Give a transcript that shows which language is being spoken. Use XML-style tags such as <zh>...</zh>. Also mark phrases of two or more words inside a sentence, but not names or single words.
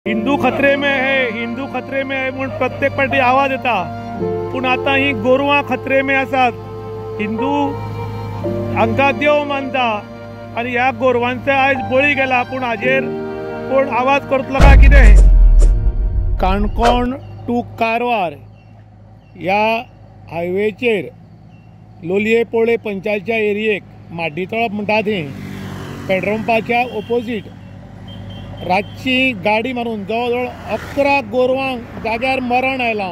<hi>हिंदू खतरे में है, हिंदू खतरे में है</hi> <kok>म्हणून प्रत्येक पार्टी आवाज येता। पण आता ही गोरवां</kok> <hi>खतरे में</hi> <kok>आसात। हिंदू हांकां देव मानता आणि ह्या गोरवांचे आयज बळी गेला, पण हाजेर कोण आवाज करतलो काय कितें? काणकोण टू कारवार ह्या हायवेचेर लोलये पोळे पंचायतच्या एरियेक माड्डीतळो म्हणटा थंय पेट्रोल पंपाच्या ओपोजीट रातची गाडी मारून जवळ जवळ 11 गोरवांक जाग्यार मरण आयलां।</kok>